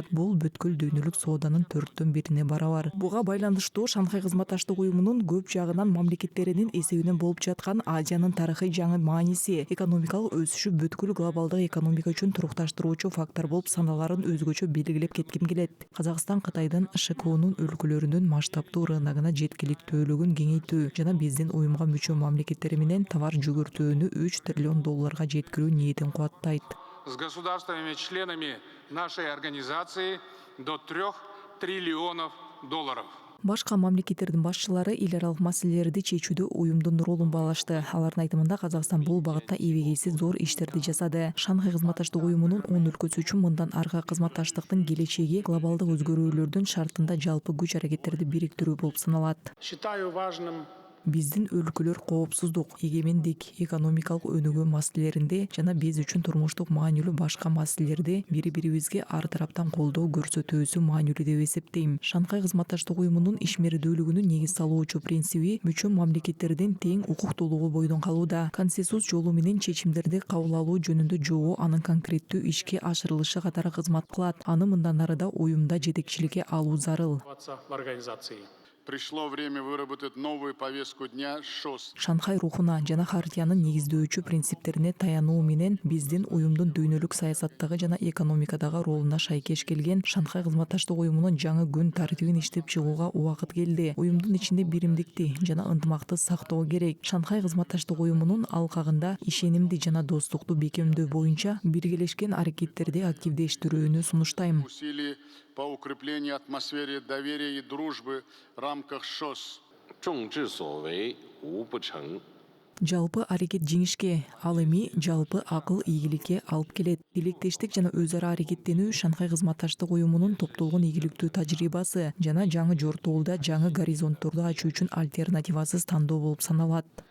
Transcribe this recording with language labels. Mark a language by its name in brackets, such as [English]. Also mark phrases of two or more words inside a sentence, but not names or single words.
[Kyrgyz] Бул бүткүл дүйнөлүк сооданын 4/1 барабар. Буга байланыштуу Шанхай кызматташтык уюмунун көп жагынан мамлекеттеринин эсебинен болуп жаткан Азиянын тарыхый жаңы мааниси, экономикалык өсүшү бүткүл глобалдык экономика үчүн турукташтыруучу фактор болуп саналарын өзгөчө белгилеп кетким келет. Казакстан Кытайдын ШКУнун өлкөлөрүнүн масштабтуу рыногуна жеткиликтүүлүгүн кеңейтүү жана биздин уюмга мүчө мамлекеттери менен товар жүгүртүүнү $3 триллион жеткирүү ниетин кубаттайт. [Russian] С государствами-членами нашей организации до $3 триллионов. [Kyrgyz] Башка мамлекеттердин башчылары эл аралык маселелерди чечүүдө уюмдун ролун баалашты. Алардын айтымында Казакстан бул багытта эбегейсиз зор иштерди жасады. Шанхай кызматташтык уюмунун 10 өлкөсү үчүн мындан аркы кызматташтыктын келечеги глобалдык өзгөрүүлөрдүн шартында жалпы күч аракеттерди бириктирүү болуп саналат. [Russian] Считаю важным [Kyrgyz] Биздин өлкөлөр коопсуздук, эгемендик, экономикалык өнүгүү маселелеринде жана биз үчүн турмуштук маанилүү башка маселелерде бири-бирибизге ар тараптан колдоо көрсөтүүсү маанилүү деп эсептейм. Шанхай кызматташтык уюмунун ишмердүүлүгүнүн негиз салуучу принциби мүчө мамлекеттердин тең укуктуулугу бойдон калууда. Консенсус жолу менен чечимдерди кабыл алуу жөнүндө жобо анын конкреттүү ишке ашырылышы катары кызмат кылат. Аны мындан ары да уюмда жетекчиликке алуу зарыл. [Russian] Пришло время выработать новую повестку дня ШОС. [Kyrgyz] Шанхай рухуна жана хартиянын негиздөөчү принциптерине таянуу менен биздин уюмдун дүйнөлүк саясаттагы жана экономикадагы ролуна шайкеш келген Шанхай кызматташтык уюмунун жаңы күн тартибин иштеп чыгууга убакыт келди. Уюмдун ичинде биримдикти жана ынтымакты сактоо керек. Шанхай кызматташтык уюмунун алкагында ишенимди жана достукту бекемдөө боюнча биргелешкен аракеттерди активдештирүүнү сунуштайм. [Russian] По укреплению атмосферы доверия и дружбы в рамках ШОС. [Kyrgyz] Жалпы аракет жеңишке, ал эми жалпы акыл ийгиликке алып келет. Тилектештик жана өз ара аракеттенүү Шанхай кызматташтык уюмунун топтолгон ийгиликтүү тажрыйбасы жана жаңы жортуулда жаңы горизонтторду ачуу үчүн альтернативасыз тандоо болуп саналат.